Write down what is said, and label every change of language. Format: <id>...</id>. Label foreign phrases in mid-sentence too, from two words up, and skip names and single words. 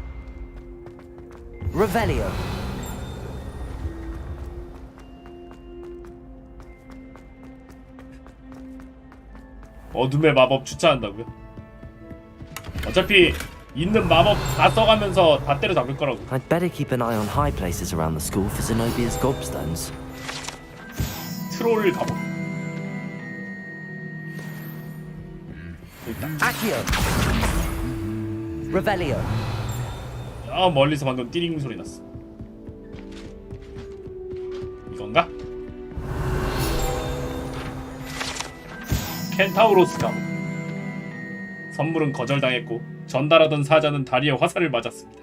<ko>Revelio. 어둠의 마법 추천한다고요? 어차피 있는 마법 다 써가면서 다 때려잡을 거라고.</ko> <en>I'd better keep an eye on high places around the school for Zenobia's gobstones.</en> <ko>트롤 갑옷. Accio. Revelio. 아 멀리서 방금 띠링 소리 났어. 이건가? 켄타우로스 갑옷. 선물은 거절당했고 전달하던 사자는 다리에 화살을 맞았습니다.</ko>